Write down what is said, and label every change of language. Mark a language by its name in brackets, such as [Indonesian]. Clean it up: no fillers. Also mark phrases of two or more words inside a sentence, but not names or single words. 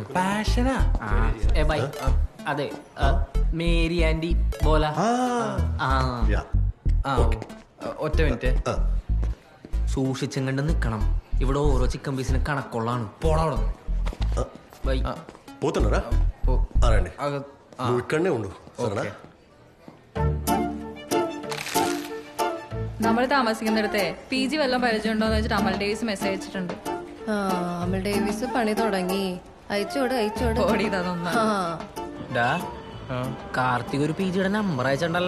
[Malayalam] പാഷനാ? ബൈ. അതെ, മേരി ആന്റി ബോല. ഒറ്റ മിനിറ്റ്. സൂക്ഷിച്ചും കണ്ട് നിക്കണം. ഇവിടെ ഓരോ ചിക്കൻ പീസിന് കണക്കുള്ളതാണ്. പോടാ. ബൈ. [Telugu] పోతున్నారా రండి నువ్వు ఇక్కడనే ఉండు సరేనా? [Malayalam] നമ്മൾ താമസിക്കുന്നിടത്തെ PG വല്ലതും പരിചയമുണ്ടോന്ന് വെച്ചിട്ട് അമൽ ഡേവിസ് മെസ്സേജ് അയച്ചിട്ടുണ്ട്. അമൽ ഡേവിസ് പണി തുടങ്ങി. അയച്ചോട്. കാർത്തിക് ഒരു PGയുടെ നമ്പർ അയച്ചിട്ടുണ്ടല്ലോ.